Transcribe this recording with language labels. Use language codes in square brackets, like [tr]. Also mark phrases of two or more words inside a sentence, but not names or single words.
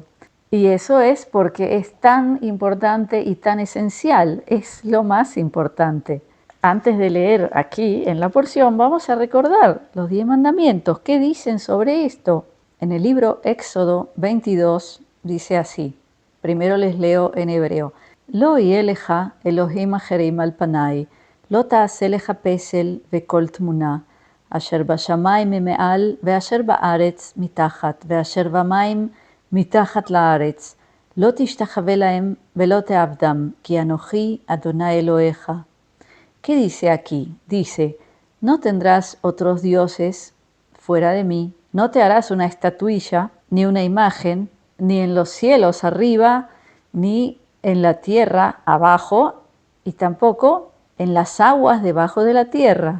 [es] Y eso es porque es tan importante y tan esencial, es lo más importante. Antes de leer aquí en la porción, vamos a recordar los 10 mandamientos. ¿Qué dicen sobre esto? En el libro Éxodo 22 dice así. Primero les leo en hebreo. [he] לא יה לך אלוהים אחרים על פני, לא תעשה לך פסל וכל תמונה, אשר בשמים ממעל ואשר בארץ מתחת, ואשר במים מתחת לארץ, לא תשתחווה להם ולא תעבדם, כי אנוכי אדוני אלוהיך. [es] ¿Qué dice aquí? Dice, no tendrás otros dioses fuera de mí, no te harás una estatuilla, ni una imagen, ni en los cielos arriba, ni en la tierra abajo, y tampoco en las aguas debajo de la tierra.